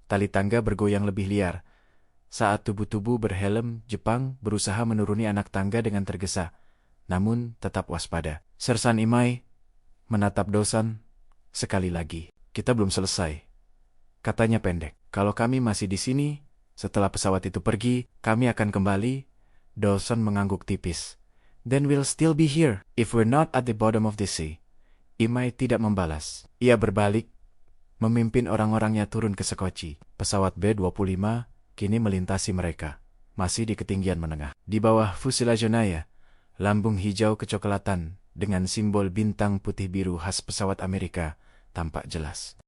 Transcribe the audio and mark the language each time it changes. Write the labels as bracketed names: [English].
[Indonesian] Tali tangga bergoyang lebih liar. Saat tubuh-tubuh berhelm Jepang berusaha menuruni anak tangga dengan tergesa, namun tetap waspada. Sersan Imai menatap Dosan sekali lagi. Kita belum selesai, katanya pendek. Kalau kami masih di sini, setelah pesawat itu pergi, kami akan kembali. Dosan mengangguk tipis. [English] Then we'll still be here, if we're not at the bottom of the sea. [Indonesian] Imai tidak membalas. Ia berbalik, memimpin orang-orangnya turun ke sekoci. Pesawat B-25 kini melintasi mereka, masih di ketinggian menengah. Di bawah fuselage-nya, lambung hijau kecoklatan dengan simbol bintang putih biru khas pesawat Amerika tampak jelas.